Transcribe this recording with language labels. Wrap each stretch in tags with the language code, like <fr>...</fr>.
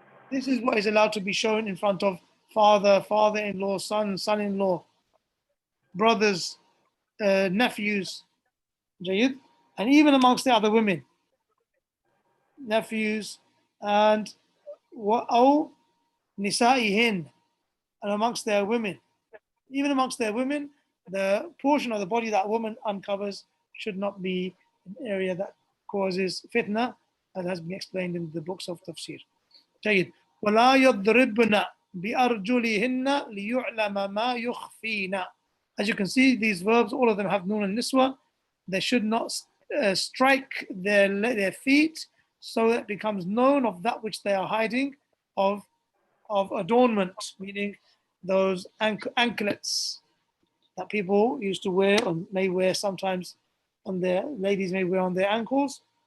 <en>This is what is allowed to be shown in front of father, father-in-law, son, son-in-law, brothers, nephews, and even amongst the other women, nephews, and wa'aw nisa'ihin, and amongst their women. Even amongst their women, the portion of the body that a woman uncovers should not be an area that causes fitna, as has been explained in the books of tafsir.</en> <ar>جيد. ولا يضربن بأرجلهن ليعلم ما يخفين.</ar> <en>As you can see, these verbs, all of them have nun and niswa. They should not strike their feet, so that it becomes known of that which they are hiding of adornment, meaning those anklets that people used to wear or may wear sometimes on their, ladies may wear on their ankles.</en>